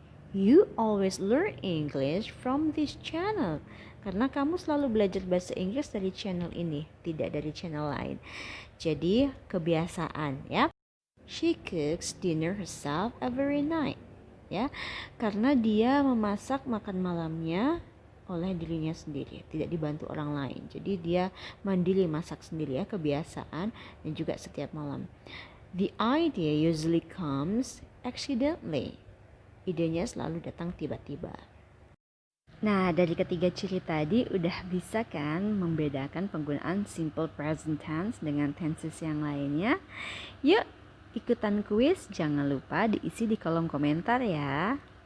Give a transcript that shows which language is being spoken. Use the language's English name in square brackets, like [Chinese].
[English] You always learn English from this channel. [Indonesian] Karena kamu selalu belajar bahasa Inggris dari channel ini, tidak dari channel lain. Jadi kebiasaan ya. [English] She cooks dinner herself every night. [Indonesian] Ya, karena dia memasak makan malamnya oleh dirinya sendiri, tidak dibantu orang lain. Jadi dia mandiri masak sendiri ya, kebiasaan dan juga setiap malam. [English] The idea usually comes accidentally. [Indonesian] Idenya selalu datang tiba-tiba. Nah, dari ketiga ciri tadi udah bisa kan membedakan penggunaan simple present tense dengan tenses yang lainnya? Yuk, ikutan kuis, jangan lupa diisi di kolom komentar ya.